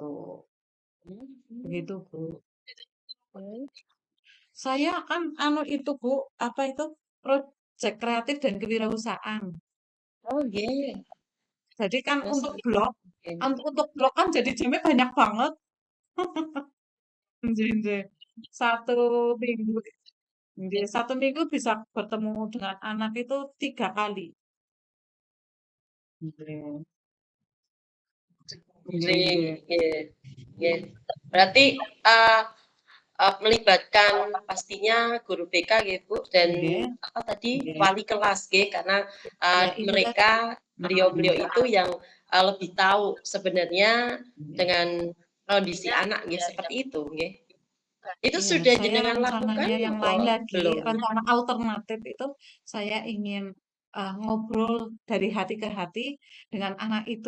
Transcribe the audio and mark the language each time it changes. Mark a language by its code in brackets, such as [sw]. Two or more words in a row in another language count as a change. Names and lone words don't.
[id] Mhm. Begitu, Bu. Mhm. Saya kan anu itu, Bu, apa itu? Proyek kreatif dan kewirausahaan. Oh, nggih. Jadi kan Masuk oke. untuk blog kan jadi jamnya banyak banget. [jv] Nggih, nggih. [id] Satu minggu, nggih, 1 minggu bisa bertemu dengan anak itu 3 kali. [jv] Nggih, nggih, Nggih nggih, nggih nggih. [id] Berarti, eee melibatkan pastinya guru BK nggih, Bu, dan nggih, apa tadi, nggih. wali kelas nggih, karena, Ya itu mereka, tadi. beliau-beliau Mhm, itu yang, lebih tahu sebenarnya nggih. dengan kondisi anak nggih, seperti itu nggih. Itu Iya, sudah saya jenengan lakukan rencananya yang apa lain lagi, belum? rencana alternatif itu saya ingin ngobrol dari hati ke hati dengan anak itu.